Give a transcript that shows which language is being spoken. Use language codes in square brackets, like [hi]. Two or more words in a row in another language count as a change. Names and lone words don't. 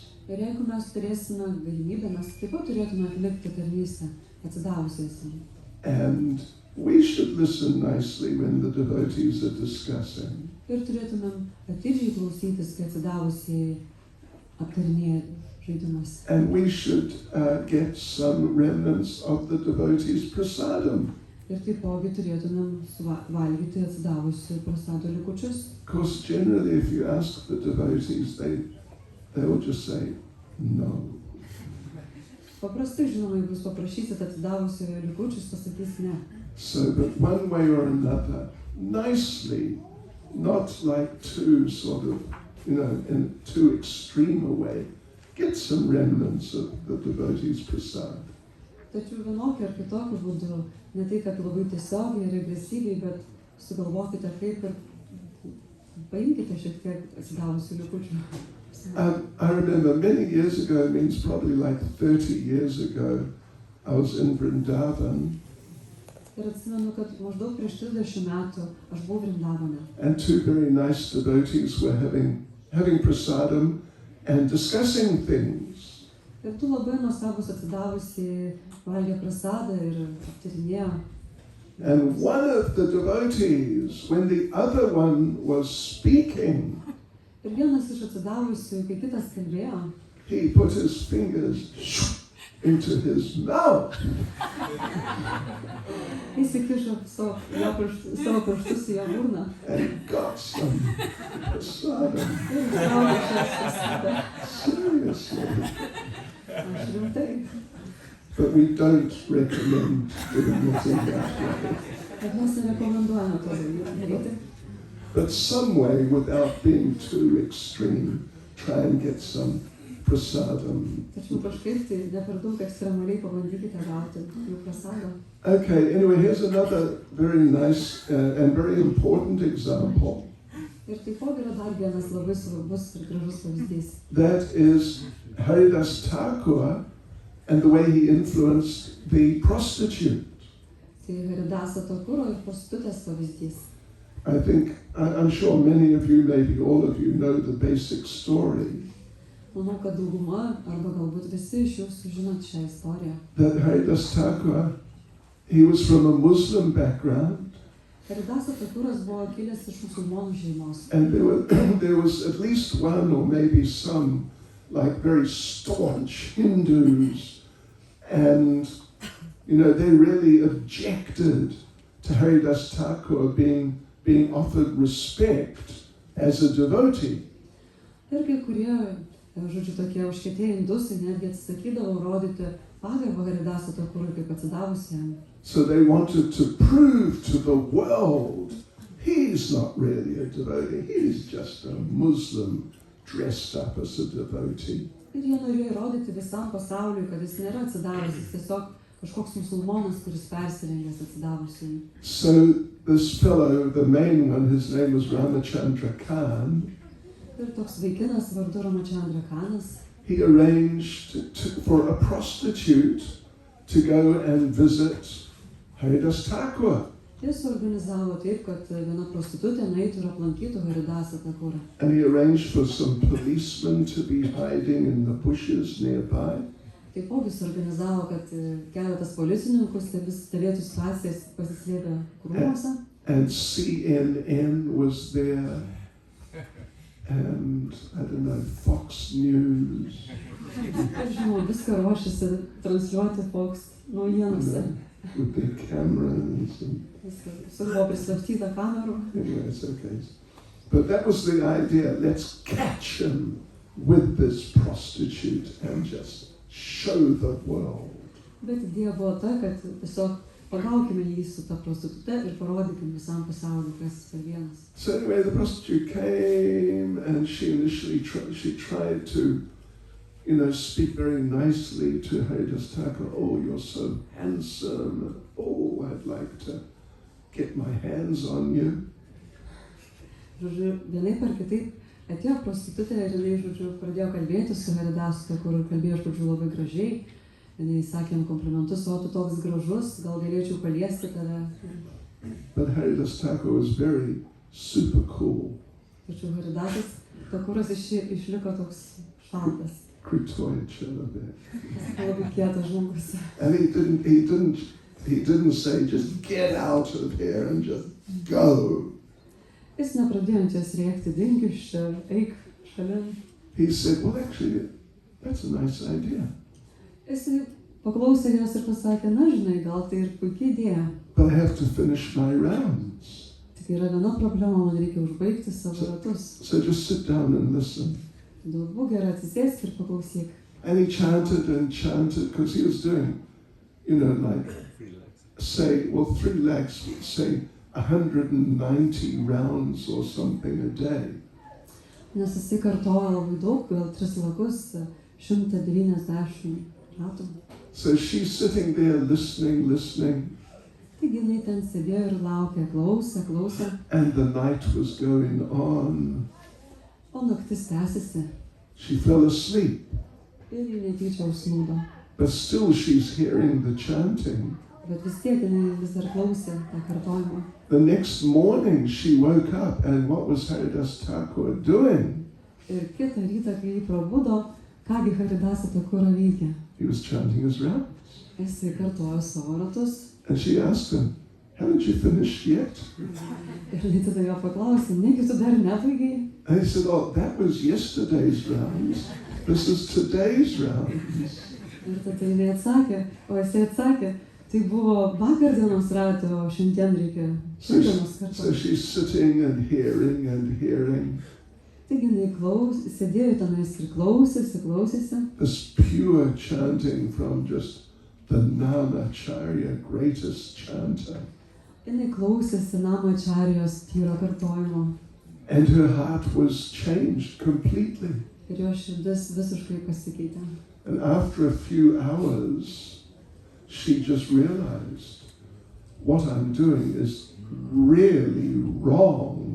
[lt] Ir jeigu mes turėsime galimybę, mes taip pat turėtume atlikti tarnystę atsidavusiesiems. [en] And we should listen nicely when the devotees are discussing. [lt] Ir turėtumėm atidžiai klausytis, kai atsidavusieji aptarinėja žaidimus. [en] And we should get some remnants of the devotees' prasadam. [lt] Ir taipogi turėtumėm valgyti atsidavusių prasado likučius. [en] Of course, generally, if you ask the devotees, they will just say, no. [lt] Paprastai, žinoma, jeigu jūs paprašysit atsidavusiojo likučius, pasakys ne. [en] So, but one way or another, nicely, not like too sort of, in too extreme a way, get some remnants of the devotees' prasad. [lt] Tačiau vienokiu ar kitokiu būdu, ne tai, kad labai tiesiogiai ir agresyviai, bet sugalvokite kaip ir paimkite šiek tiek atsidavusių likučių. [en] I remember many years ago, it means probably like 30 years ago, I was in Vrindavan, [lt] Ir atsimenu, kad maždaug prieš 30 metų aš buvau Vrindavane. [en] and two very nice devotees were having prasadam and discussing things. [lt] Ir tu labai nuostabus atsidavusi valgė prasadą ir aptarinėjo. [en] And one of the devotees, when the other one was speaking, [lt] Ir vienas iš atsidavusių, kai kitas kalbėjo, [en] he put his fingers into his mouth. [lt] jis įkišo savo pirštus į jo burną. [en] And got some prasadam. [lt] Ir ištraukė šią prasadą. [en] Seriously. [lt] Aš rimtai. [en] But we don't recommend doing it in that way. [lt] Bet mes nerekomenduojame to daryti. [en] But some way, without being too extreme, try and get some prasadam. [lt] Tačiau kažkaip tai ne per daug ekstremaliai pabandykite gauti jų prasadą. [en] Okay, anyway, here's another very nice and very important example. [lt] Ir taipogi yra dar vienas labai svarbus ir gražus pavyzdys. [en] That is Haridas Thakur and the way he influenced the prostitute. [lt] Tai Haridaso Thakuro ir prostitutės pavyzdys. [en] I'm sure many of you, maybe all of you, know the basic story. [lt] Manau, kad dauguma, arba galbūt visi iš jūsų žinot šią istoriją. [en] That Haridas Thakur, he was from a Muslim background. [lt] Haridaso Thakuras buvo kilęs iš musulmonų šeimos. [en] And there was at least one or maybe some like very staunch Hindus, and they really objected to Haridas Thakur being offered respect as a devotee. [lt] Ir kai kurie, tokie užkietėję indusai netgi atsisakydavo rodyti pagarbą Haridaso Thakurui kaip atsidavusiam. [en] So they wanted to prove to the world he's not really a devotee, he's just a Muslim dressed up as a devotee. [lt] Ir jie norėjo įrodyti visam pasauliui, kad jis nėra atsidavęs, jis tiesiog kažkoks musulmonas, kuris persirengęs atsidavusiai. [en] So this fellow, the main one, his name was Ramachandra Khan. [lt] Ir toks vaikinas vardu Ramachandra Khanas, [en] he arranged for a prostitute to go and visit Haridas Thakur. [lt] Jis organizavo taip, kad viena prostitutė nueitų ir aplankytų Haridasą Thakurą. [en] And he arranged for some policemen to be hiding in the bushes nearby. [lt] Taipogi jis organizavo, kad keletas policininkų stebėtų situacijas pasislėpę krūmuose. [en] And CNN was there. And, I don't know, Fox News. [lt] Ir žinoma, viską ruošiasi transliuoti Fox naujienose. [en] With their cameras. [lt] Visur buvo prislapstyta kamerų. [en] Anyway, it's okay. But that was the idea. Let's catch him with this prostitute and just show the world. [lt] Bet idėja buvo ta, kad tiesiog pagaukime jį su ta prostitute ir parodykime visam pasauliu, kas jis per vienas. [en] So anyway, the prostitute came and she initially tried to, speak very nicely to Haridas Thakur. Oh, you're so handsome. Oh, I'd like to get my hands on you. [lt] Žodžiu, vienaip ar kitaip atėjo prostitutė ir jinai, pradėjo kalbėti su Haridasu Thakuru ir kalbėjo, labai gražiai. Jinai sakė jam komplimentus, o tu toks gražus, gal galėčiau paliesti tave. [en] But Haridas Thakur was very super cool. [lt] Tačiau Haridasas Thakuras išliko toks šaltas. Kritoid Chelabek. Labai kietas žmogus. [en] And he didn't say just get out of here and just go. [lt] Jis nepradėjo ties rėkti, dink iš čia, eik šalin. [en] He said, well, actually, that's a nice idea. [lt] Jis paklausė jos ir pasakė, na žinai, gal tai ir puikiai idėja. [en] But I have to finish my rounds. [lt] Tik yra viena problema, man reikia užbaigti savo ratus. [en] So just sit down and listen. [lt] Būk gerai, atsisėsk ir paklausyk. [en] And he chanted and chanted because he was doing, like, say, 3 lakhs, say 190 rounds or something a day. [lt] Nes jisai kartoja labai daug, gal 3 lakus, 190 ratų. [en] So she's sitting there listening. [lt] Taigi jinai ten sėdėjo ir laukė, klausė. [en] And the night was going on. [lt] O naktis tęsėsi. [en] She fell asleep. [lt] Ir ji netyčia užsnūdo. [en] But still she's hearing the chanting. [lt] Bet vis tiek jinai vis dar klausė tą kartojimą. [en] The next morning she woke up and what was Haridas Thakur doing? [lt] Ir kitą rytą, kai jį prabudo, kągi Haridasa Thakura veikė. [en] He was chanting his rounds. [lt] Jisai kartojo savo ratus. [en] And she asked him, haven't you finished yet? [lt] Ir jinai tada jo paklausė, negi tu dar nebaigai? [en] And he said, oh, that was yesterday's rounds. This is today's rounds. [lt] Ir tada jinai atsakė, o jisai atsakė, tai buvo vakar dienos ratė, o šiandien reikia šiandienos [en] So [lt] kartoti. [en] she's sitting and hearing and hearing [lt] Taigi jinai sėdėjo tenais ir klausėsi. [en] this pure chanting from just the Namacharya, greatest chanter. [lt] Jinai klausėsi Namacharijos tyro kartojimo. [en] And her heart was changed completely. [lt] Ir jo širdis visiškai pasikeitė. [en] And after a few hours, she just realized what I'm doing is really wrong.